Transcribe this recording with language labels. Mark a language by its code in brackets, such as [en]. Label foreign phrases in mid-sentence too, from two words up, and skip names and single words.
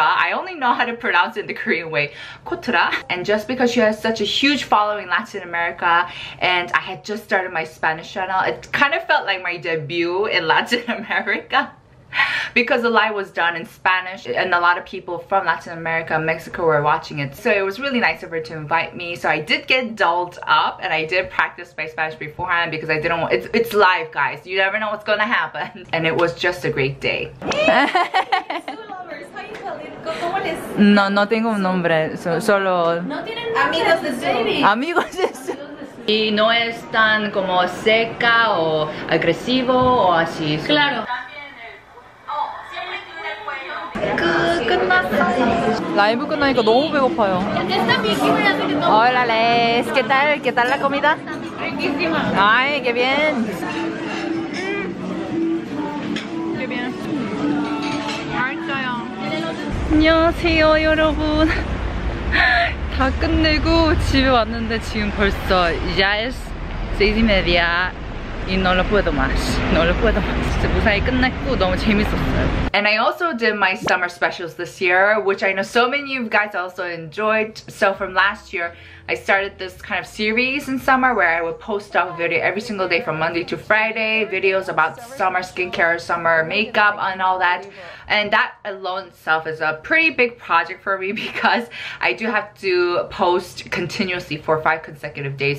[en] I only know how to pronounce it the Korean way, Kotra. And just because she has such a huge following in Latin America, and I had just started my Spanish channel, it kind of felt like my debut in Latin America because the live was done in Spanish and a lot of people from Latin America and Mexico were watching it. So it was really nice of her to invite me. So I did get dolled up and I did practice my Spanish beforehand because I didn't want, it's live, guys. You never know what's gonna happen. And it was just a great day. [es] No tengo un nombre, solo... ¿No tienen amigos de Sue? Amigos de Sue. Y no es tan como seca o agresivo o así. Claro. [ko] 끝났어. 라이브 끝나니까 너무 배고파요. [es] Hola, Les. ¿Qué tal? ¿Qué tal la comida? Riquísima. Ay, qué bien. Qué bien. [ko] 맛있어요. 안녕하세요, 여러분. 다 끝내고 집에 왔는데 지금 벌써 [es] ya es 6:30 y no lo puedo más. [ko] 진짜 무사히 끝냈고 너무 재밌었어요. [en] And I also did my summer specials this year, which I know so many of you guys also enjoyed. So from last year, I started this kind of series in summer where I would post up a video every single day from Monday to Friday, videos about summer skincare, summer makeup and all that. And that alone itself is a pretty big project for me because I do have to post continuously for 5 consecutive days.